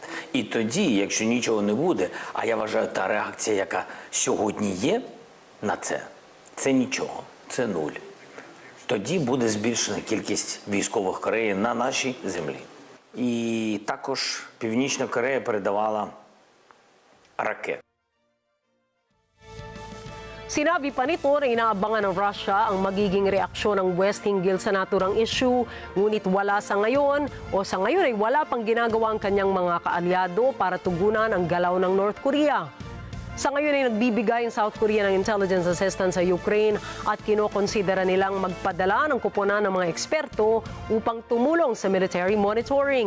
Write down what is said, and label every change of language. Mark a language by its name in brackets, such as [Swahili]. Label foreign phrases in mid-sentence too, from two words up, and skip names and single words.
[Ukrainian] І тоді, якщо нічого не буде, а я вважаю, та реакція, яка сьогодні є на це нічого, це нуль. Тоді буде збільшена кількість військових Кореї на нашій землі. І також Північна Корея передавала ракети. [Filipino] Sinabi pa nito na inaabangan ng Russia ang magiging reaksyon ng West hinggil sa naturang issue, ngunit sa ngayon ay wala pang ginagawa ang kanyang mga kaalyado para tugunan ang galaw ng North Korea. Sa ngayon ay nagbibigay ang South Korea ng [English] intelligence assistance [Filipino] sa Ukraine at kinokonsidera nilang magpadala ng kuponan ng mga eksperto upang tumulong sa [English] military monitoring.